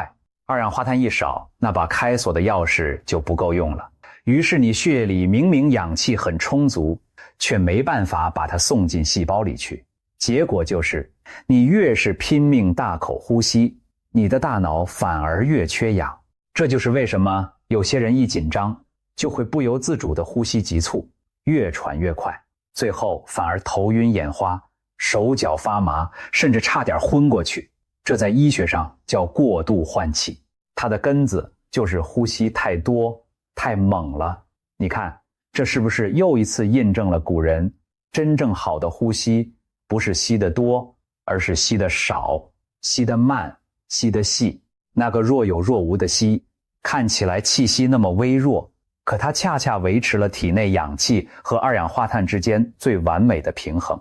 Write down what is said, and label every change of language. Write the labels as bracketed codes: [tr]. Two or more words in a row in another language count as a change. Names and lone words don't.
[zh] 二氧化碳一少，那把開鎖的鑰匙就不夠用了。於是你血液裡明明氧氣很充足，卻沒辦法把它送進細胞裡去。結果就是，你越是拼命大口呼吸，你的大腦反而越缺氧。這就是為什麼有些人一緊張，就會不由自主地呼吸急促，越喘越快，最後反而頭暈眼花，手腳發麻，甚至差點昏過去。這在醫學上叫過度換氣，它的根子就是呼吸太多、太猛了。你看，這是不是又一次印證了古人真正好的呼吸不是吸得多，而是吸得少、吸得慢、吸得細。那個若有若無的吸，看起來气息那麼微弱，可它恰恰維持了體內氧氣和二氧化碳之間最完美的平衡。